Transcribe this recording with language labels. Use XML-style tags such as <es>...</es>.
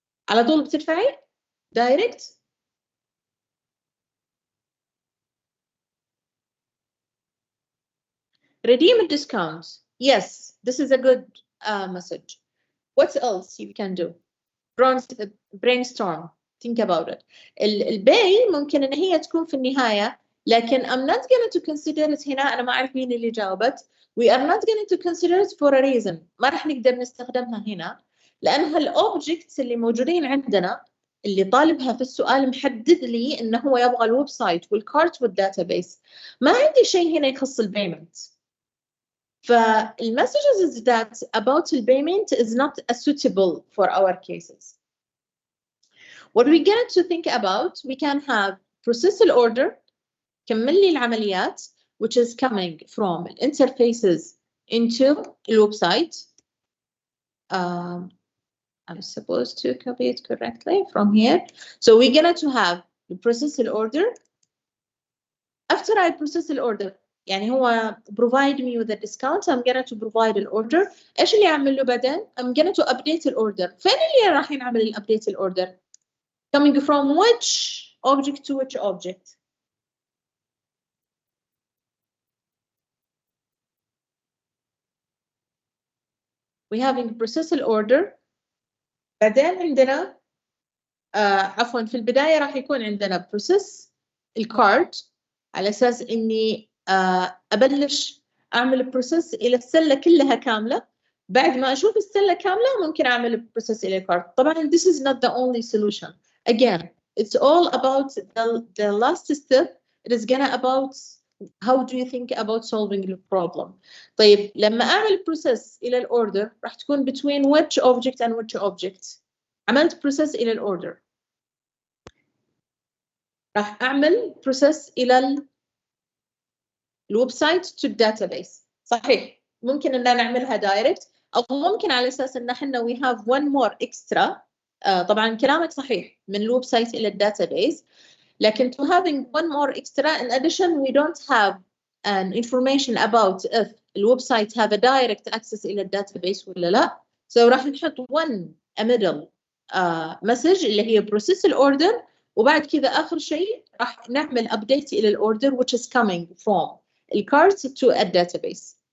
<ar>على طول بتدفعي دايركت؟</ar> <en>redeem a discount. Yes, this is a good message. What else you can do? Brainstorm. Think about it.</en> <ar>الباي ممكن إن هي تكون في النهاية، لكن</ar> <en>I'm not going to consider it</en> <ar>هنا. أنا ما أعرف مين اللي جاوبت.</ar> <en>We are not going to consider it for a reason.</en> <ar>ما راح نقدر نستخدمها هنا، لأنها الأوبجكتس اللي موجودين عندنا اللي طالبها في السؤال محدد لي إنه هو يبغى الويب سايت والكارت والداتابيس. ما عندي شيء هنا يخص البيمنت.</ar> <en>فالmessages that about the payment is not suitable for our cases. What we get to think about, we can have process order,</en> <ar>كمل لي العمليات,</ar> <en>which is coming from interfaces into the website. I'm supposed to copy it correctly from here. So we're going to have the process order. After I process the order,</en> <ar>يعني هو</ar> <en>provide me with a discount, I'm going to provide an order.</en> <ar>إيش اللي أعمل له بعدين؟</ar> <en>I'm going to update the order.</en> <ar>فين اللي راح ينعمل الupdate الorder?</ar> <en>Coming from which object to which object? We having process order.</en> <ar>بعدين عندنا عفوا في البداية راح يكون عندنا process الكارت على أساس إني أبلش أعمل بروسيس إلى السلة كلها كاملة. بعد ما أشوف السلة كاملة ممكن أعمل بروسيس إلى الكارت.</ar> <en>طبعاً this is not the only solution. Again, it's all about the last step. It is gonna about how do you think about solving the problem.</en> <ar>طيب لما أعمل بروسيس إلى الأوردر راح تكون</ar> <en>between which object and which object.</en> <ar>عملت بروسيس إلى الأوردر راح أعمل بروسيس إلى الويب سايت to database. صحيح ممكن إننا نعملها دايركت أو ممكن على أساس إن إحنا</ar> <en>we have one more extra.</en> <ar>طبعاً كلامك صحيح من الويب سايت إلى الداتابيس، لكن</ar> <en>to having one more extra in addition we don't have an information about if الويب site have a direct access</en> <ar>إلى الداتابيس ولا لا. So راح نحط</ar> <en>a middle message</en> <ar>اللي هي process الorder، وبعد كذا آخر شيء راح نعمل update إلى الorder</ar> <en>which is coming from</en> <ar>الكارت to a database.</ar>